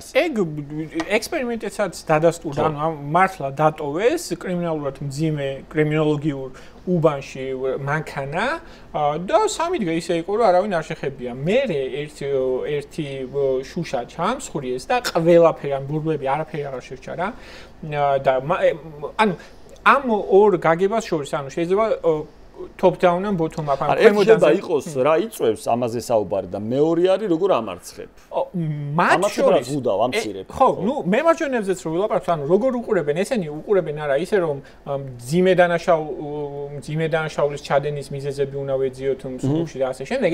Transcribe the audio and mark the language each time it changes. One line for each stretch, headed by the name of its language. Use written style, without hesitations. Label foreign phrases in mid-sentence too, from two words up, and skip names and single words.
Georgian: ეგ ექსპერიმენტებსაც დადასტურდა, ანუ მართლა დატოვეს კრიმინალურად მძიმე კრიმინოლოგიურ უბანში მანქანა და 3 დღე ისე იყო რომ არავინ არ შეხებია. მერე ერთი შუშა ჩამსხვრიეს და ყველაფერი ან ბურბლები არაფერი აღარ შერჩა რა. და ანუ ამ ორ გაგებას შორის ანუ შეიძლება
English: top down and bottom up.
Georgian: შეიძლება იყოს რა იწევს ამაზე საუბარი და მეორე არის როგორ ამარცხებ. მათ შორის ვუდავ ამცირებ. ხო, ნუ მემარჯვენებზეც რო ვილაპარაკოთ, ანუ როგორ უყურებენ ესენი უყურებენ არა ისე რომ მძიმე დანაშაულის ჩადენის მიზეზები უნდა ვეძიოთ მსუბუქში და ასე შემდეგ.